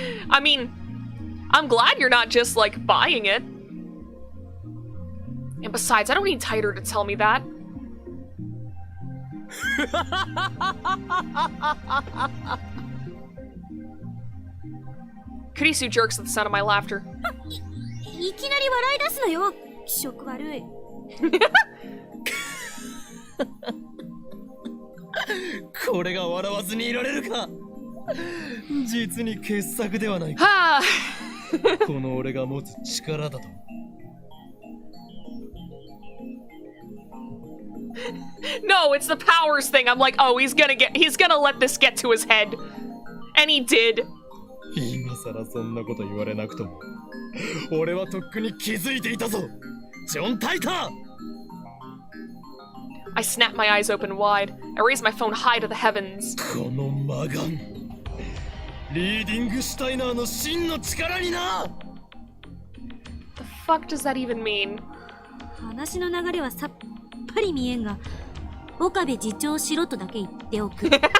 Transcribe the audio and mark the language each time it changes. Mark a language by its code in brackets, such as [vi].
[en] I mean, I'm glad you're not just, like, buying it. And besides, I don't need Titor to tell me that. Kurisu jerks at the sound of my laughter. [ja] いきなり笑い出すなよ。気色悪い。これが笑わずにいられるか。実に傑作ではないか。はあ。この俺が持つ力だと。 [en] No, it's the powers thing. I'm like, oh, he's gonna let this get to his head. And he did. [ja] 今さらそんなこと言われなくとも、俺はとっくに気づいていたぞ。ジョン・タイター。 [en] I snap my eyes open wide. I raise my phone high to the heavens. [ja] この魔眼。リーディングシュタイナーの真の力にな。 [en] The fuck does that even mean? [ja] 話の流れはさっぱり見えんが、岡部次長しろとだけ言っておく。